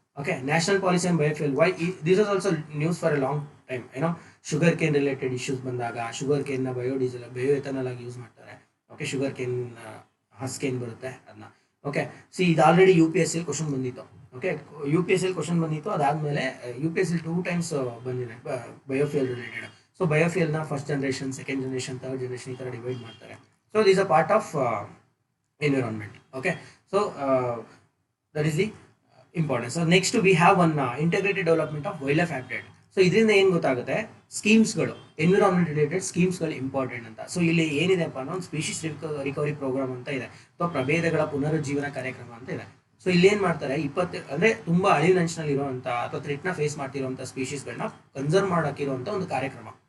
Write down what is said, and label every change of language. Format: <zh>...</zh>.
<en>Okay, national policy and biofuel. Why this is also news for a long time. Sugar cane related issues</en> <kn>ಬಂದಾಗ sugar cane ನ biodiesel, ಬಯೋಎಥನಾಲ್ ಆಗಿ use ಮಾಡ್ತಾರೆ. Okay, sugar cane husk ಏನು ಬರುತ್ತೆ ಅದನ್ನ. Okay, ಇದು already UPSC question ಬಂದಿತ್ತು. Okay, UPSC question ಬಂದಿತ್ತು. ಅದಾದಮೇಲೆ UPSC 2 times ಬಂದಿದೆ biofuel related. So ಬಯೋಫ್ಯೂಯಲ್ನ first generation, second generation, third generation ಈ ಥರ ಡಿವೈಡ್ ಮಾಡ್ತಾರೆ.</kn> <en>So this uh part of environment. Okay, so that is the importance. So next we have one integrated development of wildlife habitat.</en> <kn>So ಇದರಿಂದ ಏನು ಗೊತ್ತಾಗುತ್ತೆ, ಸ್ಕೀಮ್ಸ್ಗಳು, environment related ಸ್ಕೀಮ್ಸ್ಗಳು important ಅಂತ. So ಇಲ್ಲಿ ಏನಿದೆಪ್ಪ ಅನ್ನೋ ಒಂದು ಸ್ಪೀಶೀಸ್ ರಿಕವರಿ ಪ್ರೋಗ್ರಾಮ್ ಅಂತ ಇದೆ, ಅಥವಾ ಪ್ರಭೇದಗಳ ಪುನರುಜ್ಜೀವನ ಕಾರ್ಯಕ್ರಮ ಅಂತ ಇದೆ. ಸೊ ಇಲ್ಲಿ ಏನು ಮಾಡ್ತಾರೆ, 20 ಅಂದರೆ ತುಂಬ ಅಳಿವಿನಂಚಿನಲ್ಲಿ ಇರುವಂಥ ಅಥವಾ ಥ್ರೆಟ್ನ ಫೇಸ್ ಮಾಡ್ತಿರುವಂಥ ಸ್ಪೀಶೀಸ್ಗಳನ್ನ ಕನ್ಸರ್ವ್ ಮಾಡೋಕ್ಕಿರುವಂಥ ಒಂದು ಕಾರ್ಯಕ್ರಮ.</kn>